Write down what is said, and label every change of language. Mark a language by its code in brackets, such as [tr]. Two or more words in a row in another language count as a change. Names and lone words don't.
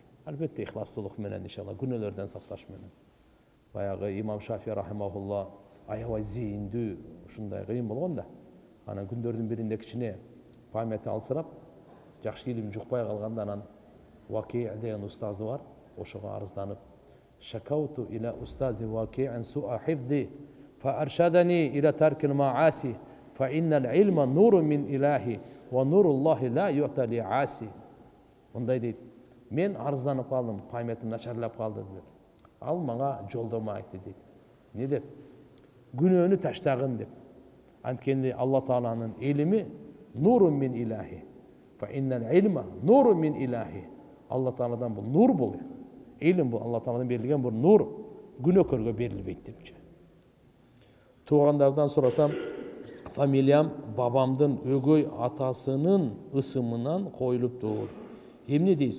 [ky] Албетте ихластуулук менен иншалла күнөөлөрдөн сакташ менен. Баягы имам Шафии рахимахулла аябай зейиндүү, ушундай кыйын болгон да. Анан күндөрдүн биринде кичине памяти алсырап, жакшы илим жукпай калганда анан Ваки деген устазы бар. Ошого арызданып, [ar] شكوت إلى أستاذي وكيعا سوء حفظي فأرشدني إلى ترك المعاصي فإن العلم نور من إلهي ونور الله لا يؤتى لعاصي. [ky] Ондай дейт. Мен арызданып калдым, памятым начарлап калды деп. Ал мага жолдомо айтты дейт. Не деп? Күнөөнү таштагын деп. Анткени Алла Тааланын илими [ar] نور من إلهي فإن العلم نور من إلهي. [ky] Алла Тааладан бул нур бул. Илим бул Алла Тааладан берилген бул нур, күнөөкөргө берилбейт депчи. Туугандардан сурасам, фамилиям бабамдын өгөй атасынын ысымынан коюлуптур. Эмне дейсиз?